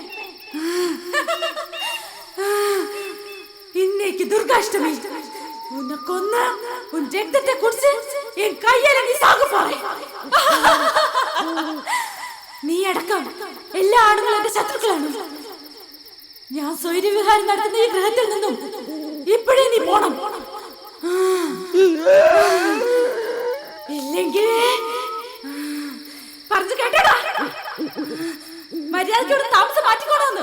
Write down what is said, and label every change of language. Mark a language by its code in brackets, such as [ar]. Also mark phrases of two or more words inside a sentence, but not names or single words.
[ta] இன்னைக்கு துர்காஷ்டமி. உன்னை கொன்ன உன் ரத்தத்தை குடிச்சு என் கையால நீ சாக போறே. [ml] നീ അടക്കം എല്ലാ ആണുങ്ങളും എന്റെ ശത്രുക്കളാണ്. ഞാൻ സ്വൈര്യവിഹാരം നടത്തുന്ന ഈ ഗ്രഹത്തിൽ നിന്നും ഇപ്പോഴേ നീ പോണം. ഇല്ലെങ്കിൽ പറഞ്ഞു കേട്ടോടാ, മര്യാദയോട് താമസം മാറ്റിക്കോണോന്ന്.